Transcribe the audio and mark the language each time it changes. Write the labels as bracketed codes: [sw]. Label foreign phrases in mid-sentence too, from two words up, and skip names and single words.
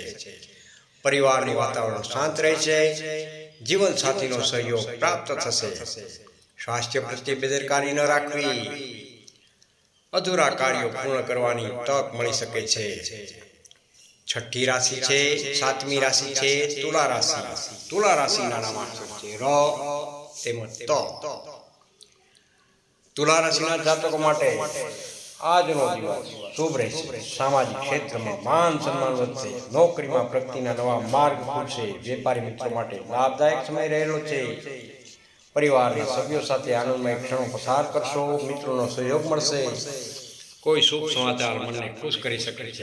[gu] પરિવારનું વાતાવરણ શાંત રહેશે। જીવન સાથીનો સહયોગ પ્રાપ્ત થશે। સ્વાસ્થ્ય પ્રત્યે બેદરકારી ન રાખવી। અધૂરા કાર્યો પૂર્ણ કરવાની તક મળી શકે છે। છઠી રાશિ છે સાતમી રાશિ છે તુલા રાશિ। તુલા રાશિના નામાક્ષર છે ર તેમજ ત। તુલા રાશિના જાતકો માટે આજનો દિવસ શુભ રહેશે. સામાજિક ક્ષેત્રમાં માન સન્માન વધશે. નોકરીમાં પ્રગતિના નવા માર્ગ ખુલશે. વેપારી મિત્રો માટે લાભદાયક સમય રહેલો છે. પરિવારના સભ્યો સાથે આનંદમય ક્ષણો પસાર કરશો. મિત્રોનો સહયોગ મળશે. કોઈ શુભ સમાચાર મનને ખુશ કરી શકે છે.